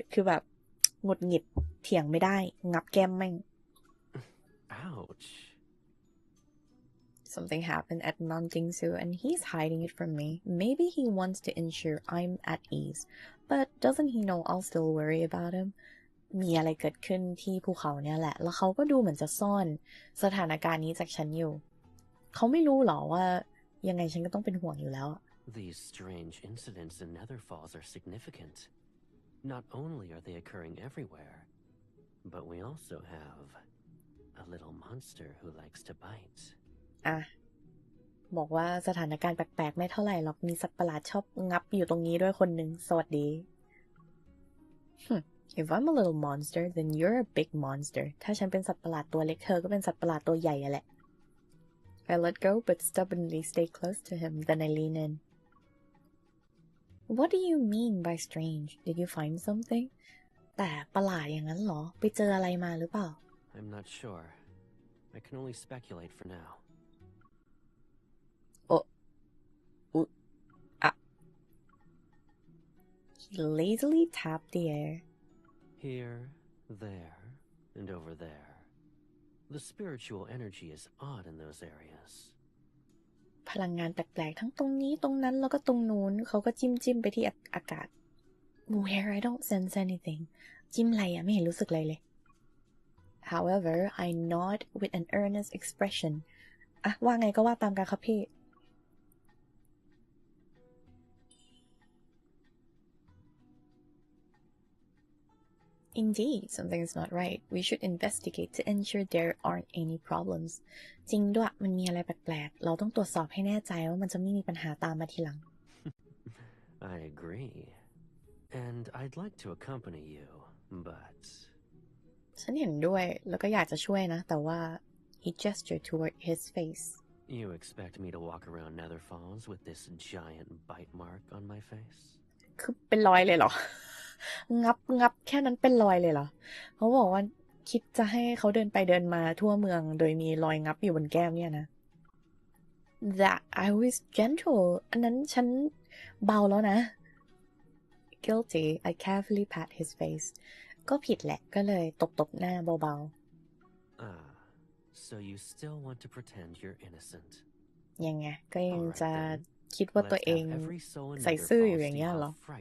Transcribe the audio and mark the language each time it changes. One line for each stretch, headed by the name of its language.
Thai: คือแบบหงุดหงิดเถียงไม่ได้งับแก้มแม่ง
English: Ouch. Something happened at Mount Dingzu and he's hiding it from me. Maybe he wants to ensure I'm at ease. But doesn't he know I'll still worry about him?
Thai: มีอะไรเกิดขึ้นที่ภูเขาเนี่ยแหละแล้วเขาก็ดูเหมือนจะซ่อนสถานการณ์นี้จากฉันอยู่เขาไม่รู้หรอว่ายังไงฉันก็ต้องเป็นห่วงอยู่แล้ว
English: These strange incidents in Nether Falls are significant. Not only are they occurring everywhere, but we also have a little monster who likes to bite.
Thai: บอกว่าสถานการณ์แปลกๆไม่เท่าไหร่หรอกมีสัตว์ประหลาดชอบงับอยู่ตรงนี้ด้วยคนหนึ่งสวัสดี
English: If I'm a little monster then you're a big monster
Thai: ถ้าฉันเป็นสัตว์ประหลาดตัวเล็กเธอก็เป็นสัตว์ประหลาดตัวใหญ่แหละ
English: I let go but stubbornly stay close to him then I lean in What do you mean by strange Did you find something
Thai: แต่ประหลาดอย่างนั้นเหรอไปเจออะไรมาหรือเปล่า
English: I'm not sure. I can only speculate for now. He lazily tapped the air. Here, there, and over there. The spiritual energy is odd in those areas.
Thai: พลังงานแปลกๆทั้งตรงนี้ตรงนั้นแล้วก็ตรงนู้นเขาก็จิ้มไปที่อากาศ
English: Where I don't sense anything.
Thai: จิ้มอะไรอะไม่เห็นรู้สึกอะไรเลย
English: However I nod with an earnest expression
Thai: อะว่าไงก็ว่าตามกันครับพี่
English: Indeed, something is not right. We should investigate to ensure there aren't any problems.
Thai: จริงด้วยมันมีอะไรแปลกๆเราต้องตรวจสอบให้แน่ใจว่ามันจะไม่มีปัญหาตามมาทีหลัง
English: I agree. And I'd like to accompany you, but...
Thai: ฉันเห็นด้วยแล้วก็อยากจะช่วยนะแต่ว่า
English: he gestured toward his face. You expect me to walk around Nether Falls with this giant bite mark on my face?
Thai: คือเป็นรอยเลยเหรอ งับแค่นั้นเป็นรอยเลยเหรอเขาบอกว่าคิดจะให้เขาเดินไปเดินมาทั่วเมืองโดยมีรอยงับอยู่บนแก้มเนี่ยนะ
English: That I was gentle
Thai: อันนั้นฉันเบาแล้วนะ
English: Guilty I carefully pat his face
Thai: ก็ผิดแหละก็เลยตบหน้าเบา
English: ๆ so you still want to pretend you're innocent
Thai: ยังไงก็ยังจะคิดว่าตัวเองใส่ซื่ออยู่อย่างเงี้ยเหรอ